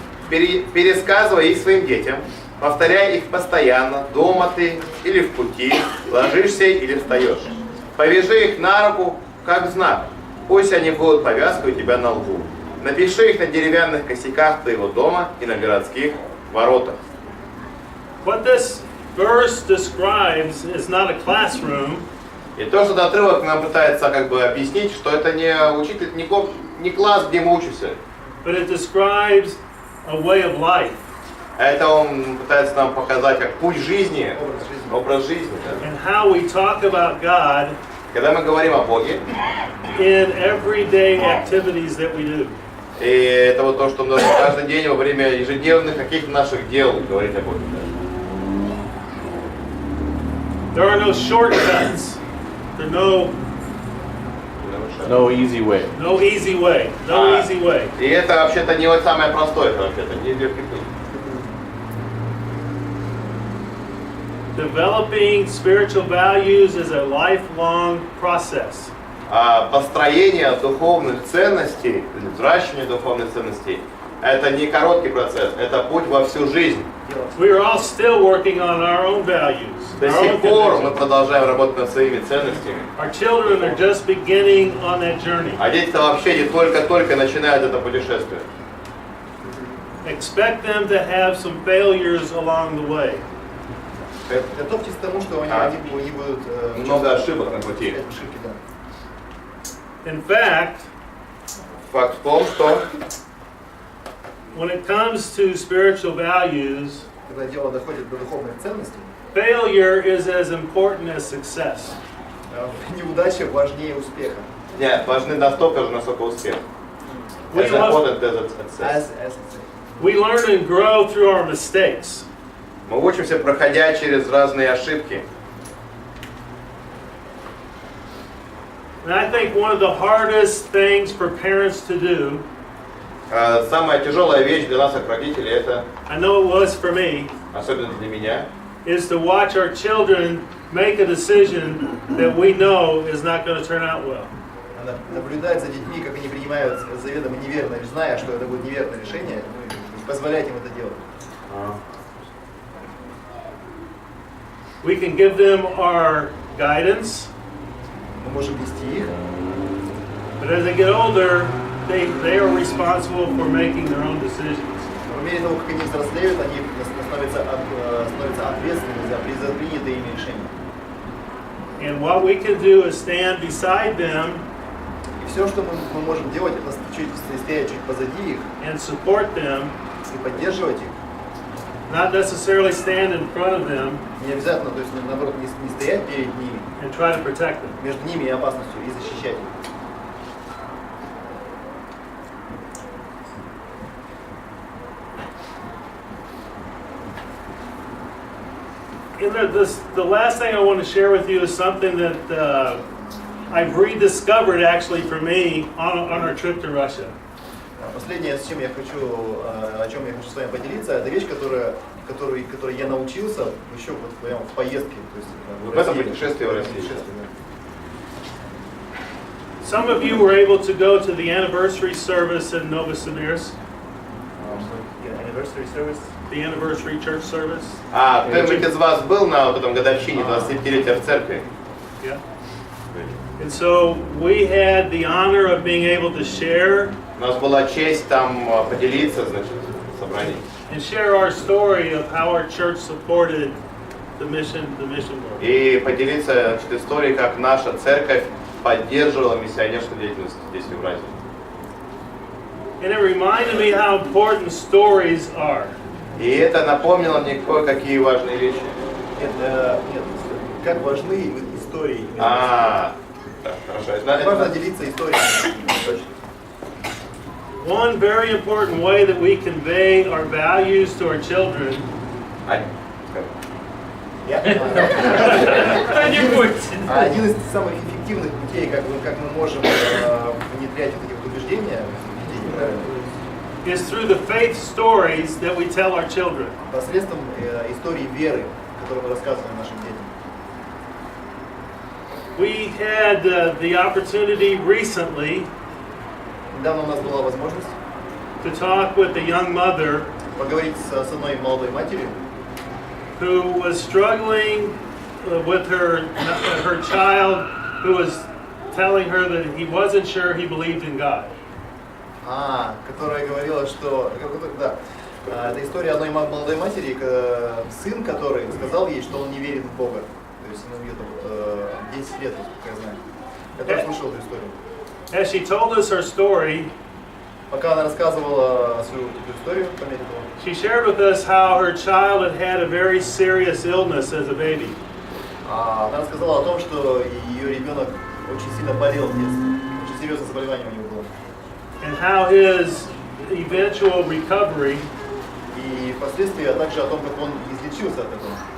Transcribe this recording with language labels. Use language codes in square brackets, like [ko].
[ru] Пересказывай их своим детям, повторяй их постоянно, дома ты или в пути, ложишься или встаешь. Повяжи их на руку, как знак. Пусть они будут повязкой у тебя на лбу. Напиши их на деревянных косяках твоего дома и на городских воротах. [en] What this verse describes is not a classroom, [ru] И то, что этот отрывок нам пытается как бы объяснить, что это не учитель, не класс, где мы учимся. [en] but it describes a way of life. [ru] Это он пытается нам показать как путь жизни, образ жизни. Да. [en] And how we talk about God [ru] Когда мы говорим о Боге, [en] in everyday activities that we do. [ru] и это вот то, что мы должны каждый день во время ежедневных каких-то наших дел говорить о Боге. Да. [en] There are no shortcuts. There are No easy way. no easy way. No easy way. [ru] И это вообще-то не вот самое простое, это вообще-то не легкий путь. [en] Developing spiritual values is a lifelong process. [ru] Построение духовных ценностей, взращивание духовных ценностей, это не короткий процесс, это путь во всю жизнь. [en] We are all still working on our own values. [ru] До [en] Our [ru] сих [en] own [ru] пор мы [en] convictions. [ru] продолжаем работать над своими ценностями. [en] Our children are just beginning on that journey. [ru] А дети-то вообще не только-только начинают это путешествие. [en] Expect them to have some failures along the way. [ru] Готовьтесь к тому, что они будут Много ошибок на пути. ошибки, да. [en] In fact, [ru] Факт в том, что [en] when it comes to spiritual values, [ru] Когда дело доходит до духовных ценностей, failure is as important as success. неудача важнее успеха. нет, важны настолько же, насколько успех. [en] We As learn- important as success. We learn and grow through our mistakes. [ru] Мы учимся, проходя через разные ошибки. [en] And I think one of the hardest things for parents to do, [ru] Самая тяжелая вещь для нас, как родителей, это, [en] I know it was for me, [ru] особенно для меня, [en] is to watch our children make a decision that we know is not going to turn out well. [ru] Наблюдать за детьми, как они принимают заведомо неверное, зная, что это будет неверное решение, позволять им это делать. [en] We can give them our guidance, [ru] Мы можем вести их, [en] but as they get older, they are responsible for making their own decisions. [ru] по мере того, как они взрослеют, они становятся ответственными за принятые ими решения. [en] And what we can do is stand beside them [ru] И все, что мы можем делать, это стоять чуть позади их [en] and support them, [ru] и поддерживать их. [en] not necessarily stand in front of them [ru] Не обязательно, то есть наоборот, не стоять перед ними, [en] and try to protect them. [ru] между ними и опасностью, и защищать их. [en] And the last thing I want to share with you is something that I've rediscovered actually for me on our trip to Russia. [ru] Последнее, о чем я хочу с вами поделиться, это вещь, которой я научился еще вот прямо в поездке, то есть в этом путешествии в России. [en] Some of you were able to go to the anniversary service in Novosibirsk, Anniversary service. the anniversary church service. [ru] Кто-нибудь из вас был на вот этом годовщине 25-летия в церкви? [en] Yeah. And so we had the honor of being able to share [ru] У нас была честь там поделиться, значит, в собрании. [en] and share our story of how our church supported the mission work. [ru] И поделиться, значит, историей, как наша церковь поддерживала миссионерскую деятельность здесь, в Евразии. [en] And it reminded me how important stories are. [ru] И это напомнило мне кое-какие важные вещи. Это, нет, как важны истории. Хорошо. Важно делиться историями. Точно. [en] One very important way that we convey our values to our children [ru] Один из самых эффективных путей, как мы можем внедрять вот эти вот убеждения в детей, правильно? [en] is through the faith stories that we tell our children. [ru] Посредством истории веры, которую мы рассказываем нашим детям. [en] We had the opportunity recently [ru] Недавно у нас была возможность [en] to talk with a young mother [ru] поговорить с одной молодой матерью, [en] who was struggling with her child who was telling her that he wasn't sure he believed in God. [ru] которая говорила, что... Да, это история одной молодой матери, сын которой сказал ей, что он не верит в Бога. То есть ему где-то 10 лет, как я знаю. Я тоже слышал эту историю. [en] As she told us her story, [ru] Пока она рассказывала свою историю по мере того, [en] she shared with us how her child had a very serious illness as a baby. [ru] она рассказала о том, что ее ребенок очень сильно болел в детстве. Очень серьезное заболевание у него было. [en] And how his eventual recovery [ru] И впоследствии, а также о том, как он излечился от этого.